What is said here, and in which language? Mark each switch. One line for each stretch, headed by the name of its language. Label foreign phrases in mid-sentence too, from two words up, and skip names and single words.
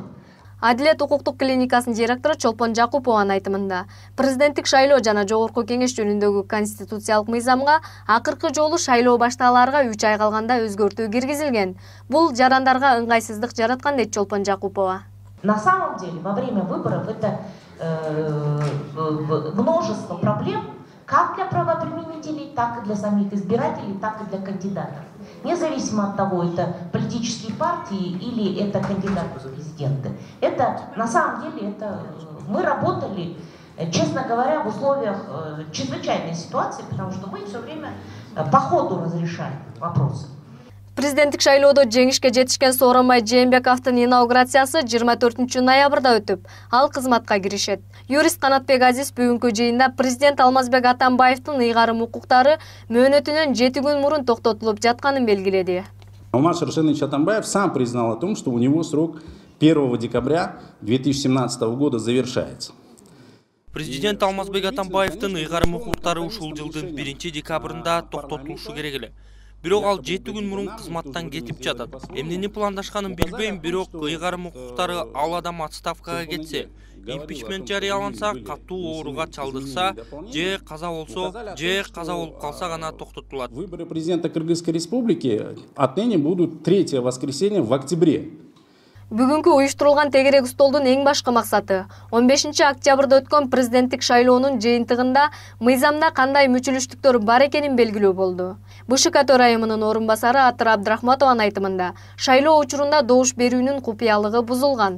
Kyrgyz: Адилет укуктук клиникасынын директору Чолпон Жакупованын айтымында, президенттик шайлоо жана жогорку кеңеш жөнүндөгү конституциялык мыйзамга акыркы жолу шайлоо башталаарга 3 ай калганда өзгөртүү киргизилген. Бул жарандарга ыңгайсыздык жараткан дейт Чолпон Жакупова.
Russian: На самом деле, во время выборов это множество проблем, как для правоприменителей, так и для самих избирателей, так и для кандидатов. Независимо от того, это политические партии или это кандидаты в президенты. Это, на самом деле, это мы работали, честно говоря, в условиях чрезвычайной ситуации, потому что мы все время по ходу разрешаем вопросы.
Kyrgyz: Президенттик шайлоодо жеңишке жетишкен Сооронбай Жээнбековдун инаугурациясы 24 ноябрда өтүп, ал кызматка киришет. Юрист Канатбек Азиз бүгүнкү жыйында президент Алмазбек Атамбаевдин ыйгарым укуктары мөөнөтүнөн 7 күн мурун токтотулуп жатканын белгиледи.
Russian: Алмаз Рашидович Атамбаев сам признал о том, что у него срок 1 декабря 2017 года завершается.
Kyrgyz: Президент Алмазбек Атамбаевдин ыйгарым укуктары ушул жылдын 1 декабрында токтотулушу керек эле. бирок ал 7 күн мурун кызматтан кетип жатат. Эмнени пландашканын билбейм, бирок ыйгарым укуктары ал адам отставкага кетсе, импичмент жарыяланса, катуу ооруга чалдыкса, же каза болсо, же каза болуп калса гана токтотулат.
Russian: Выборы президента Кыргызской республики отныне будут 3 воскресенье в октябре.
Kyrgyz: Бүгүнкү уюштурулган тегерек столдун эң башкы максаты 15 октябрда өткөн президенттик шайлоонун жыйынтыгында мыйзамда кандай мүчүлүштүктөр бар экенин белгилөө болду. БШК төрайымынын орун басары Атыр Абдрахматованын айтымында, шайлоо учурунда добуш берүүнүн купуялыгы бузулган.